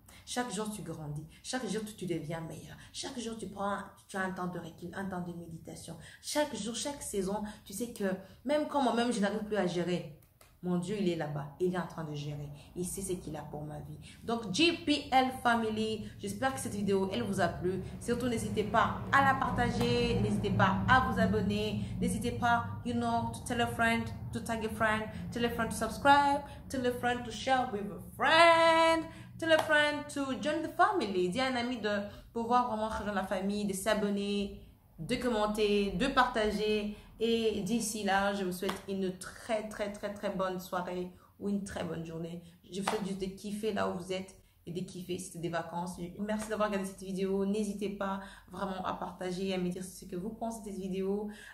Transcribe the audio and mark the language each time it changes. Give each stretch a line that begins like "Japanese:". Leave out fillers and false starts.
French: Chaque jour tu grandis. Chaque jour tu deviens meilleur. Chaque jour tu as un temps de recul, un temps de méditation. Chaque jour, chaque saison, tu sais que même quand moi-même je n'arrive plus à gérer, Mon Dieu, il est là-bas. Il est en train de gérer. Il sait ce qu'il a pour ma vie. Donc, JPL Family, j'espère que cette vidéo, elle vous a plu. Surtout, n'hésitez pas à la partager. N'hésitez pas à vous abonner. N'hésitez pas,
English: to tell a friend, to tag a friend, tell a friend to subscribe, tell a friend to share with a friend, tell a friend to join the family.
French: Dis à un ami de pouvoir vraiment rejoindre la famille, de s'abonner, de commenter, de partager. Et d'ici là, je vous souhaite une très bonne soirée ou une très bonne journée. Je vous souhaite juste de kiffer là où vous êtes et de kiffer si c'est des vacances. Merci d'avoir regardé cette vidéo. N'hésitez pas vraiment à partager et à me dire ce que vous pensez de cette vidéo.